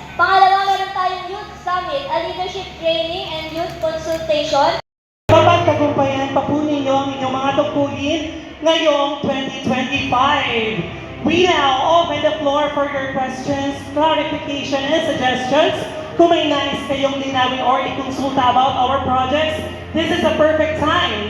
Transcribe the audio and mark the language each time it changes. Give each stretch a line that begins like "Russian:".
Filipino: Pangalawa, meron tayong Youth Summit,
English: a leadership training and youth consultation.
Filipino: Kapag tagumpayan pa po ninyo ang inyong mga tungkulin ngayong 2025.
English: We now open the floor for your questions, clarification, and suggestions.
Filipino: Kung may nais kayong linawin or ikonsulta about our projects,
English: this is the perfect time.